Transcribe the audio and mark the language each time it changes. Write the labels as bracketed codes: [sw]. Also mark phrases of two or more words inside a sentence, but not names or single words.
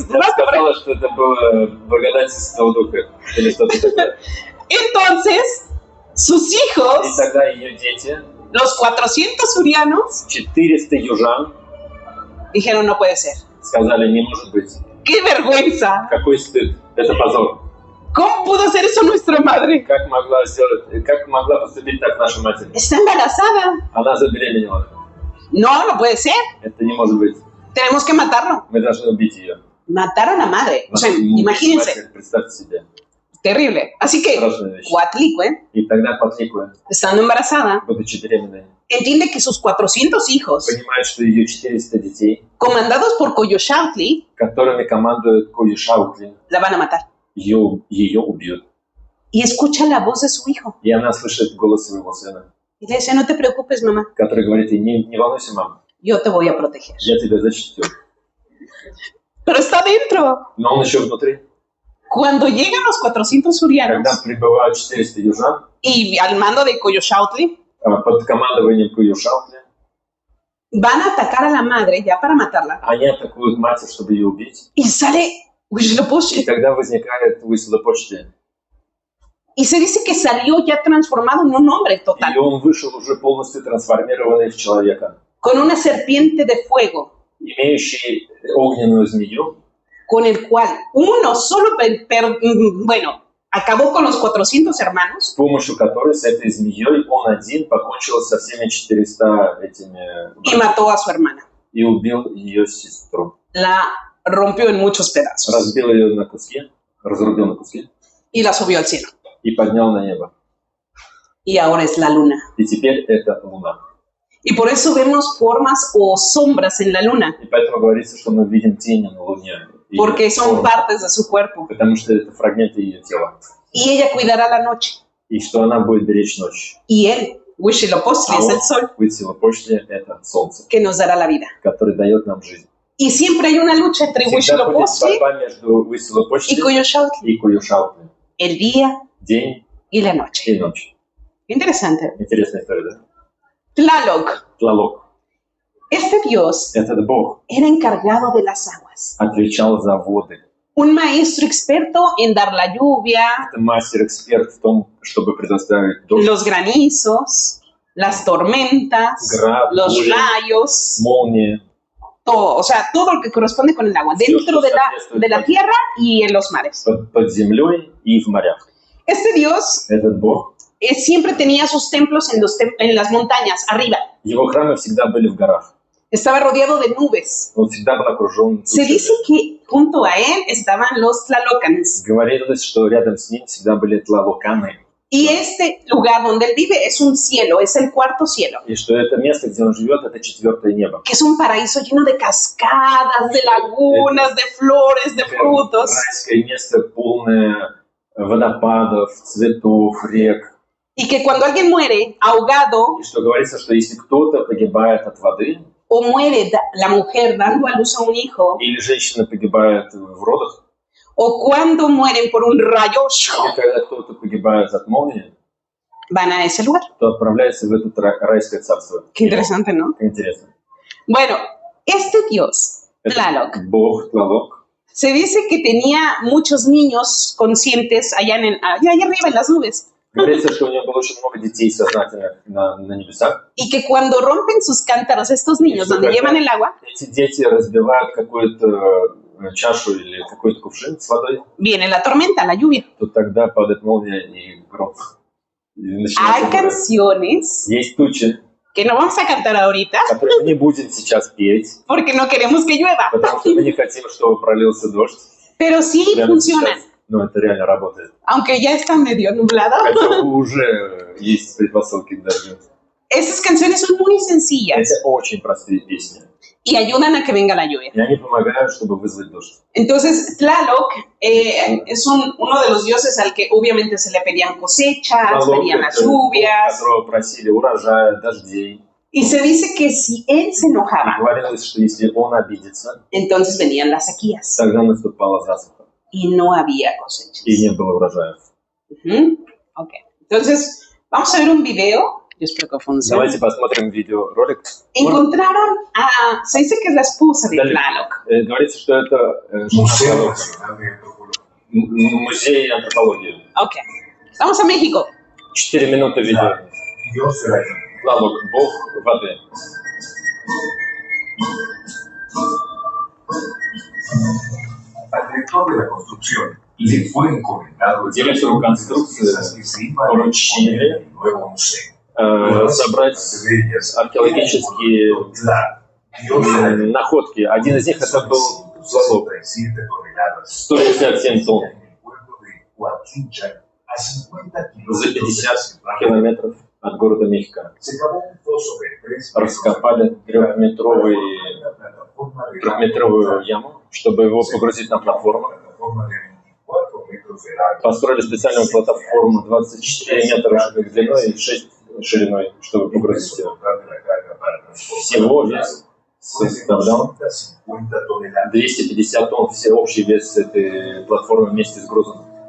[ru] Я [es] Santo. [ru] сказала, что это было благодать Святого Духа. Или что-то такое. [es] Entonces, sus [ru] И [es] hijos, [ru] тогда ее дети, [es] los 400 urianos, [ru] 400 южан, [es] dijeron no puede ser. [ru] сказали, не может быть. [es] ¡Qué vergüenza! [ru] Какой стыд. Это позор. [es] ¿Cómo pudo hacer eso nuestra madre? [ru] Как могла поступить так наша матерь? [es] Está embarazada. [ru] Она забеременела. [es] No, no puede ser. [ru] Это не может быть. [es] Tenemos que matarlo. [ru] Мы должны убить ее. [es] Matar a la madre. O sea, imagínense. [ru] Матерь, представьте себе. [es] Terrible. Así que [ru] Страшная вещь. [es] Coatlicue, [ru] И тогда Кватликве, [es] estando embarazada, [ru] будучи беременной, [es] entiende que sus 400 hijos, [ru] понимает, что ее 400 детей, [es] comandados por Coyolxauhqui, [ru] которыми командует Коюшаутли, [es] la van a matar. [ru] ее убьют. [es] Y escucha la voz de su hijo. [ru] И она слышит голос своего сына, [es] Y le dice, no te preocupes, mamá, [ru] который говорит ей, не волнуйся, мама, [es] yo te voy a proteger. [ru] я тебя защитю. [es] Pero está dentro. [ru] Но он еще внутри. [es] Cuando llegan los 400 urianos [ru] Когда прибывают 400 южан [es] y al mando de Coyolxauhqui, [ru] под командованием Коюшаутли, [es] van a atacar a la madre ya para matarla. [ru] они атакуют матерь, чтобы ее убить. [es] Y sale [ru] И [es] Huitzilopochtli. [ru] тогда возникает Huitzilopochtli. [es] Y se dice que salió ya transformado en un hombre total, [ru] И он вышел уже полностью трансформированный в человека, [es] con una serpiente de fuego, [ru] имеющий огненную змею, [es] con el cual uno solo, acabó con los 400 hermanos [ru] с помощью которой, с этой змеей, он один покончил со всеми 400 этими [es] y mató a su hermana. [ru] и убил ее сестру. [es] La rompió en muchos pedazos [ru] Разбил ее на куски, разрубил на куски [es] y la subió al cielo. [ru] и поднял на небо. [es] Y ahora es la luna. [ru] И теперь это луна. [es] Y por eso vemos formas o sombras en la luna, [ru] И поэтому говорится, что мы видим тени на луне. И [es] porque son [ru] формы, [es] partes de su cuerpo. [ru] потому что это фрагменты ее тела. [es] Y ella cuidará la noche. [ru] И что она будет беречь ночь. [es] Y él, Huitzilopochtli, es el sol [ru] Huitzilopochtli — это солнце, [es] que nos dará la vida. [ru] которое дает нам жизнь. [es] Y siempre hay una lucha entre [ru] Всегда будет [es] Huitzilopochtli [ru] борьба между [es] y Huitzilopochtli Coyolxauhqui, [ru] и Коюшаутли. [es] el día [ru] День [es] y la noche. [ru] и ночь. [es] Interesante. [ru] Интересная история, да? [es] Tlaloc. [ru] Тлалок. [es] Este dios [ru] Этот бог [es] era encargado de las aguas. [ru] отвечал за воды. [es] Un maestro experto en dar la lluvia, [ru] Это мастер-эксперт в том, чтобы предоставить дождь, [es] los granizos, las tormentas, [ru] Grad, [es] los [ru] буря. [es] rayos, [ru] молнии, [es] todo, o sea, todo lo que corresponde con el agua, dentro de la tierra y en los mares. [ru] под землей и в морях. [es] Este dios [ru] Этот бог, [es] siempre tenía sus templos en las montañas, arriba. [ru] его храмы всегда были в горах. [es] Estaba rodeado de nubes. [ru] Он всегда был окружен [es] Se dice [ru] тучами. [es] que junto a él estaban los Tlalocans. [ru] Говорилось, что рядом с ним всегда были тлалоканы. [es] Y este lugar donde él vive es un cielo, es el cuarto cielo. [ru] И что это место, где он живет, это 4-е небо. [es] Que es un paraíso lleno de cascadas, de lagunas, de flores, de frutos. [ru] Райское место, полное водопадов, цветов, рек. [es] Y que cuando alguien muere ahogado [ru] И что говорится, что если кто-то погибает от воды, [es] o muere la mujer dando a luz a un hijo, [ru] или женщина погибает в родах, [es] o cuando mueren por un rayo, [ru] или когда кто-то погибает от молнии, [es] van a ese lugar. [ru] то отправляется в это райское царство. [es] Qué interesante, ¿no? [ru] Интересно. [es] Bueno, este dios, [ru] Это [es] Tlaloc, [ru] Бог Тлалок. [es] se dice que tenía muchos niños conscientes allá arriba en las nubes. [ru] Говорится, что у него было очень много детей сознательных на небесах. [es] Y que cuando rompen sus cántaros estos niños donde llevan el agua, [ru] Эти дети разбивают какую-то чашу или какой-то кувшин с водой, [es] viene la tormenta, la lluvia. [ru] то тогда падает молния и гром. И [es] Hay [ru] начинается буря. [es] canciones [ru] Есть тучи, [es] que no vamos a cantar ahorita [ru] которые мы не будем сейчас петь, [es] porque no queremos que llueva, [ru] потому что мы не хотим, чтобы пролился дождь. [es] pero sí [ru] Прямо [es] funcionan, [ru] сейчас. Но это реально работает. [es] aunque ya está medio nublado. [ru] Хотя уже есть предпосылки к дождю. [es] Esas canciones son muy sencillas [ru] Это очень простые песни. [es] y ayudan a que venga la lluvia. [ru] И они помогают, чтобы вызвать дождь. [es] Entonces, Tlaloc es uno de los dioses al que obviamente se le pedían cosechas, [ru] Тлалок [es] pedían las [ru] это Бог, [es] lluvias, [ru] которого просили урожая, дождей. [es] y se dice que si él se [ru] И [es] enojaba, [ru] говорилось, что если он обидится, [es] entonces venían las sequías [ru] тогда наступала засуха. [es] y no había cosechas. [ru] И не было урожаев. Ujú. [es] Ok, entonces vamos a ver un video. Yo espero que funcione. [ru] Давайте посмотрим видеоролик. [es] Encontraron se dice que es la esposa de Dale. Tlaloc. [ru] Говорится, что это [es] Museo Nacional de Antropología. [ru] музей антропологии. [es] Ok, vamos a México. [ru] 4 минуты видео. [es] Dios de la lluvia. [ru] Тлалок, бог воды. [es] Al director de la construcción le fue encomendado el [ru] Директору [es] trabajo de [ru] конструкции [es] piezas que se iban a [ru] поручили [es] poner en el nuevo museo. [ru] собрать археологические [es] Dios de la lluvia. [ru] находки. Один из них это был Тлалок. [es] 67 toneladas. [ru] 157 тонн [es] En el pueblo de Huatlinchan, a 50 [ru] за [es] kilómetros [ru] 50 километров от города Мехико. [es] se cavó un foso de 3 [ru] Раскопали трехметровую яму, чтобы его погрузить на платформу. Построили специальную платформу 24 метра длиной и 6 шириной, чтобы погрузить его. Всего вес составлял 250 тонн, все общий вес этой платформы вместе с грузом.